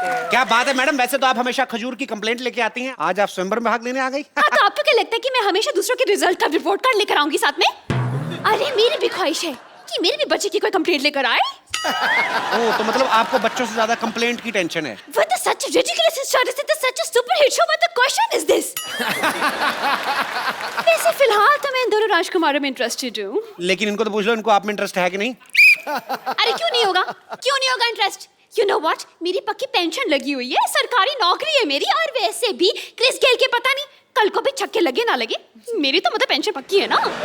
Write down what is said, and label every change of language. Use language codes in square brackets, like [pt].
[hi] क्या बात है मैडम वैसे तो आप हमेशा खजूर की कंप्लेंट लेके आती हैं आज आप स्वयंवर में भाग लेने आ गई हाँ तो आपको क्या लगता है कि मैं हमेशा दूसरों के रिजल्ट का रिपोर्ट कार्ड लेकर आऊंगी साथ में? अरे मेरी भी ख्वाहिश है कि मेरे भी बच्चे की कोई कंप्लेंट लेकर आए। ओह तो मतलब आपको बच्चों से ज्यादा कंप्लेंट की टेंशन है [en] With such a ridiculous status, it is such a super hit show. What the question is this? [hi] वैसे फिलहाल तो मैं इन दोनों राजकुमारों में इंटरेस्टेड हूँ। लेकिन इनको तो पूछ लो इनको आप में इंटरेस्ट है कि नहीं अरे क्यों नहीं होगा इंटरेस्ट? [en] You know what? [hi] मेरी पक्की पेंशन लगी हुई है सरकारी नौकरी है मेरी और वैसे भी क्रिस गेल के पता नहीं कल को भी छक्के लगे ना लगे मेरी तो मतलब पेंशन पक्की है ना।